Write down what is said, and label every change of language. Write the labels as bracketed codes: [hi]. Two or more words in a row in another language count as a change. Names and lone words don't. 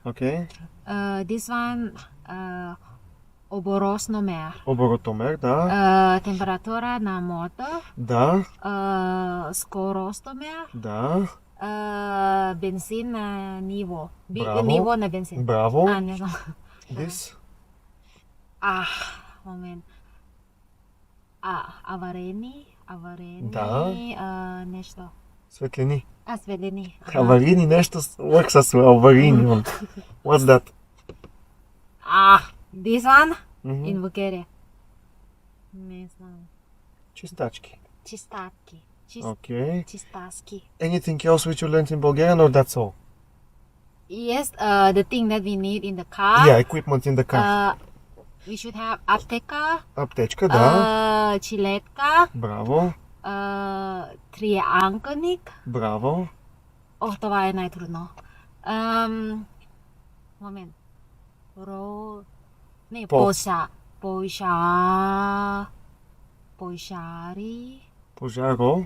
[en] Okay. This one, [bg] оборотомер. Оборотомер, да. Температура на мотор. Да. Скоростомер. Да. Бензин на ниво. Браво. Ниво на бензин. Браво. Не знам. [en] This. [bg] Момент. Аварийни. Да. Нещо. Светлини. Светлини. Аварийни нещо [en] works as well. Аварийни. What's that? This one Mhm. in Bulgaria. [bg] Не знам. Чистачки. Чистачки. [en] Okay. [bg] Чистачки. [en] Anything else which you learned in Bulgarian or that's all? Yes, the thing that we need in the car. Yeah, equipment in the car. We should have аптека. [bg] Аптечка, да. Жилетка. Браво. Триъгълник. Браво. Това е най-трудно. Момент. Пожаро.